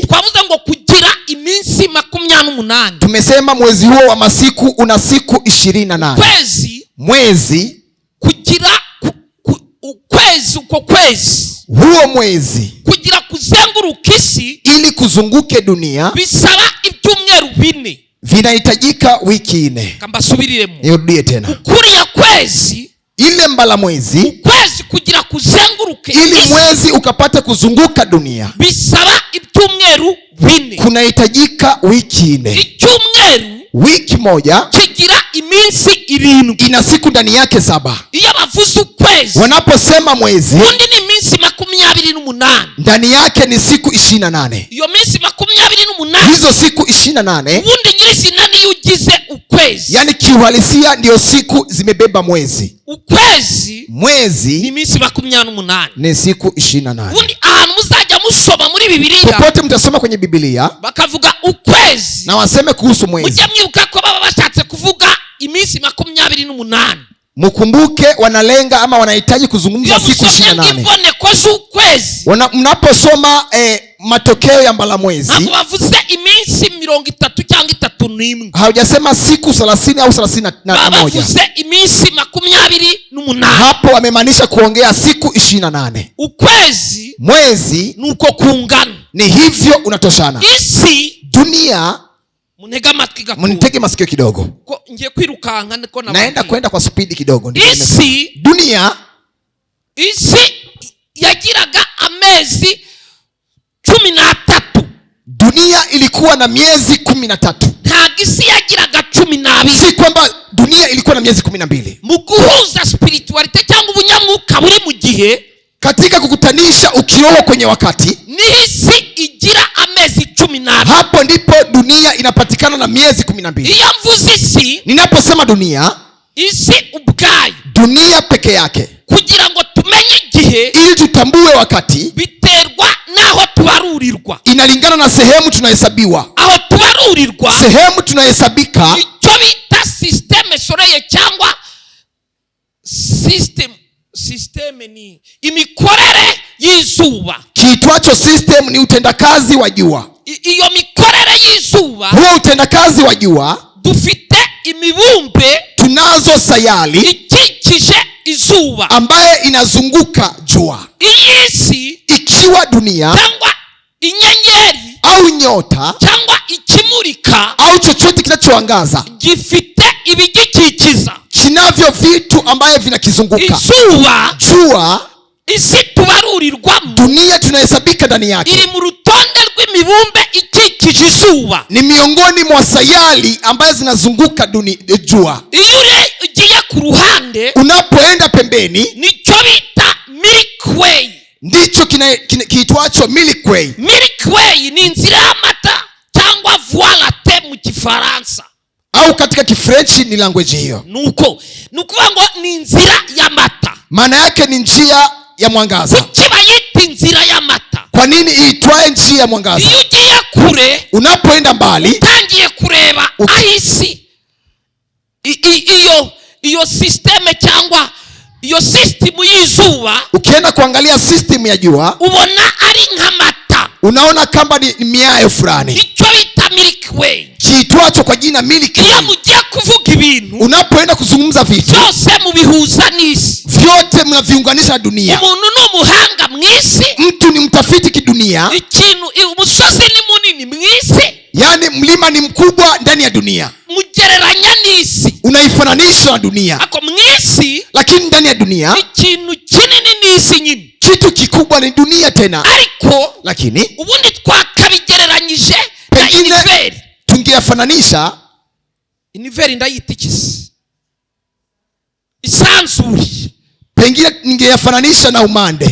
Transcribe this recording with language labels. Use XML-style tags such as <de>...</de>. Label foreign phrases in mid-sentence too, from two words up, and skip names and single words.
<rw>twavuze ngo kugira iminsi 28.</rw> <sw>Tumesema mwezi huo wa masiku una siku 28.</sw> <rw>Kwezi,</rw> <sw>mwezi</sw> <rw>kugira ukwezi, uko kwezi,</rw> <sw>huo mwezi</sw> <rw>kugira kuzenguruka isi,</rw> <sw>ili kuzunguke dunia,</sw> <rw>bisaba ibyumweru 4.</rw> <sw>vinahitajika wiki 4.</sw> <rw>Kambasubiriremo,</rw> <sw>nirudie tena.</sw> <rw>ukuriya kwezi,</rw> <sw>ile mbala mwezi,</sw> <rw>kwezi kugira kuzenguruke</rw> <sw>ili</sw> <rw>isi,</rw> <sw>mwezi ukapata kuzunguka dunia,</sw> <rw>bisaba ibyumweru 4.</rw> <sw>kunahitajika wiki 4.</sw> <rw>Icyumweru,</rw> <sw>wiki moja</sw> <rw>kigira iminsi 7,</rw> <sw>ina siku ndani yake 7.</sw> <rw>iyo bavuze ukwezi,</rw> <sw>wanaposema mwezi,</sw> <rw>undi ni iminsi 28,</rw> <sw>ndani yake ni siku 28.</sw> <rw>iyo minsi 28,</rw> <sw>hizo siku 28</sw> <rw>ubundi nyirizina niyo ugize ukwezi,</rw> <sw>yani kiuhalisia ndio siku zimebeba mwezi.</sw> <rw>ukwezi</rw> <sw>mwezi</sw> <rw>ni iminsi 28,</rw> <sw>ni siku 28.</sw> <rw>ubundi ahantu muzajya musoma muri Bibiliya,</rw> <sw>popote mtasoma kwenye Biblia</sw> <rw>bakavuga ukwezi,</rw> <sw>na waseme kuhusu mwezi,</sw> <rw>mujya mwibuka ko baba bashatse kuvuga iminsi 28.</rw> <sw>mkumbuke wanalenga ama wanahitaji kuzungumza siku 28. Mnaposoma matokeo ya mbala mwezi,</sw> <rw>ntabwo bavuze iminsi 30 cyangwa 31,</rw> <sw>haujasema siku 30 au 31,</sw> <rw>bavuze iminsi 28.</rw> <sw>hapo wamemaanisha kuongea siku 28.</sw> <rw>ukwezi,</rw> <sw>mwezi</sw> <rw>nuko kungana,</rw> <sw>ni hivyo unatoshana.</sw> <rw>isi,</rw> <sw>dunia,</sw> <rw>munega amatwi gato,</rw> <sw>munitege masikio kidogo,</sw> <rw>ko ngiye kwirukanka niko</rw> <sw>naenda kwenda kwa spidi kidogo.</sw> <rw>isi,</rw> <sw>dunia,</sw> <rw>isi yagiraga amezi 13.</rw> <sw>dunia ilikuwa na miezi 13.</sw> <rw>ntabwo isi yagiraga 12.</rw> <sw>si kwamba dunia ilikuwa na miezi 12.</sw> <rw>mu guhuza spiritualite cyangwa ubunyamwuka buri mu gihe,</rw> <sw>katika kukutanisha ukiroho kwenye wakati,</sw> <rw>ni isi igira amezi 12.</rw> <sw>hapo ndipo dunia inapatikana na miezi 12.</sw> <rw>iyo mvuze isi,</rw> <sw>ninaposema dunia,</sw> <rw>isi ubwayo,</rw> <sw>dunia peke yake,</sw> <rw>kugira ngo tumenye igihe,</rw> <sw>ili tutambue wakati,</sw> <rw>biterwa naho tubarurirwa,</rw> <sw>inalingana na sehemu tunahesabiwa.</sw> <rw>aho tubarurirwa,</rw> <sw>sehemu tunahesabika,</sw> <rw>icyo bita</rw> <fr>systeme solaire</fr> <rw>cyangwa system ni imikorere y'izuba.</rw> <sw>kiitwacho system ni utendakazi wa jua.</sw> <rw>iyo mikorere y'izuba,</rw> <sw>huo utendakazi wa jua,</sw> <rw>dufite imibumbe,</rw> <sw>tunazo sayari</sw> <rw>ikikije izuba,</rw> <sw>ambaye inazunguka jua.</sw> <rw>isi,</rw> <sw>ikiwa dunia</sw> <rw>cyangwa inyenyeri</rw> <sw>au nyota</sw> <rw>cyangwa ikimurika</rw> <sw>au chochote kinachoangaza,</sw> <rw>gifite ibigikikiza,</rw> <sw>kinavyo vitu ambaye vinakizunguka.</sw> <rw>izuba,</rw> <sw>jua,</sw> <rw>isi tubarurirwamo,</rw> <sw>dunia tunahesabika ndani yake,</sw> <rw>iri mu rutonde rw'imibumbe ikikije izuba,</rw> <sw>ni miongoni mwa sayari ambaye zinazunguka jua.</sw> <rw>iyo ugiye ku ruhande,</rw> <sw>unapoenda pembeni,</sw> <rw>nicyo bita Milky Way,</rw> <sw>ndicho kiitwacho Milky Way.</sw> <rw>Milky Way ni inzira y'amata cyangwa</rw> <fr>voie lactée</fr> <rw>mu Kifaransa,</rw> <sw>au katika Kifrenchi ni language hiyo.</sw> <rw>nuko nukuvuga ngo ni inzira y'amata,</rw> <sw>maana yake ni njia ya mwangaza.</sw> <rw>kiba yita inzira y'amata.</rw> <sw>Kwa nini iitwaye njia ya mwangaza?</sw> <rw>iyo ugiye kure,</rw> <sw>unapoenda mbali,</sw> <rw>utangiye kureba ahisi iyo systeme cyangwa iyo system y'izuba,</rw> <sw>ukienda kuangalia system ya jua,</sw> <rw>ubona ari nk'amata,</rw> <sw>unaona kama ni miayo fulani,</sw> <rw>icyo bita Milky Way,</rw> <sw>kiitwacho kwa jina Milky</sw> <rw>iyo</rw> <sw>Way.</sw> <rw>mugiye kuvuga ibintu,</rw> <sw>unapoenda kuzungumza vitu</sw> <rw>byose mubihuza n'isi,</rw> <sw>vyote mnaviunganisha na dunia.</sw> <rw>Umuntu ni umuhanga mwisi.</rw> <sw>Mtu ni mtafiti kidunia.</sw> <rw>Umusozi ni munini mwisi.</rw> <sw>Yani mlima ni mkubwa ndani ya dunia.</sw> <rw>Mugereranya n'isi.</rw> <sw>Unaifananisha na dunia.</sw> <rw>Ako mwisi.</rw> <sw>Lakini ndani ya dunia.</sw> <rw>Ikintu kinini n'isi nyine.</rw> <sw>Kitu kikubwa ni dunia tena.</sw> <rw>Ariko.</rw> <sw>Lakini.</sw> <rw>Ubundi twakabigereranyije na univeri.</rw> <sw>Tungeyafananisha.</sw> <rw>Univeri ndayita ikisi. Isanzuri.</rw> <sw>Pengine ningeyafananisha na umande.</sw>